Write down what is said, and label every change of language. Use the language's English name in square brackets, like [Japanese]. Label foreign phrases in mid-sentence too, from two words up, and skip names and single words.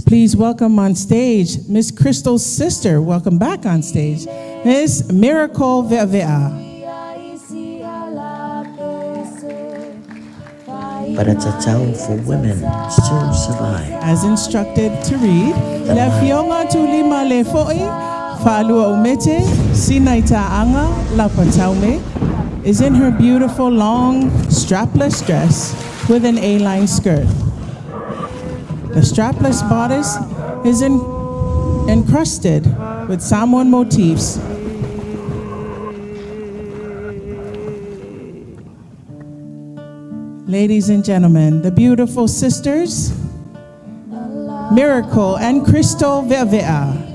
[English] Please welcome on stage Miss Crystal's sister. Welcome back on stage, Miss Miracle Ve'avea. But a tatau for women still survive. As instructed to read, Le Fionga Tulima Le Fo'i, Fa'alua Umete, Sinai Ta'anga, Lapa Taume, is in her beautiful long strapless dress with an A-line skirt. The strapless bodice is encrusted with Samoan motifs. Ladies and gentlemen, the beautiful sisters, Miracle and Cristo Ve'avea.